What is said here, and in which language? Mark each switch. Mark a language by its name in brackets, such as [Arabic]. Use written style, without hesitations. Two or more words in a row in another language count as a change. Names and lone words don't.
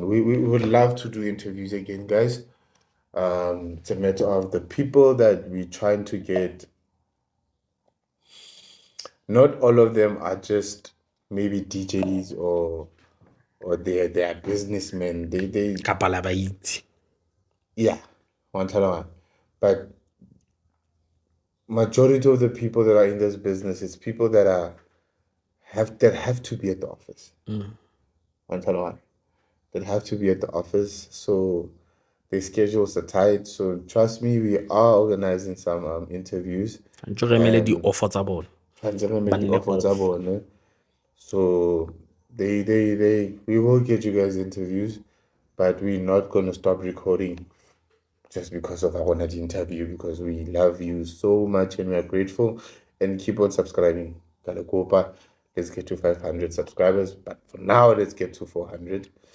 [English] We would love to do interviews again, guys. It's a matter of the people that we're trying to get. Not all of them are just maybe DJs or they are businessmen. They [Tswana] Kapala ba itse. [English] yeah, one. But majority of the people that are in this business is people that have to be at the office. One. That have to be at the office, so their schedules are tight. So trust me, we are organizing some interviews. The offer [Tswana] tsa bona. [English] So we will get you guys interviews, but we're not gonna stop recording just because of our interview, because we love you so much and we are grateful. And keep on subscribing. Let's get to 500 subscribers, but for now, let's get to 400.